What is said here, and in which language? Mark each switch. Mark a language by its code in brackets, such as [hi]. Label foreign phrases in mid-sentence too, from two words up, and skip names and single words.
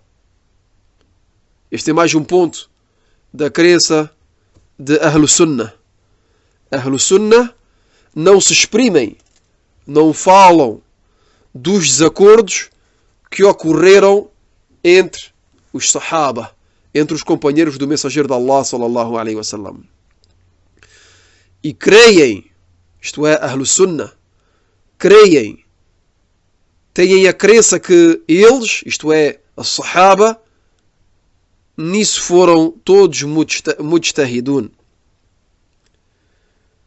[pt] Este é mais um ponto da crença de Ahlus Sunnah. Ahlus Sunnah não se exprimem, não falam dos desacordos que ocorreram entre os Sahaba, entre os companheiros do mensageiro de Allah, [ar] صلى الله عليه وسلم. [pt] E creem, isto é, Ahlus Sunnah, creem, têm a crença que eles, isto é, as Sahaba, nisso foram todos mujtahidun.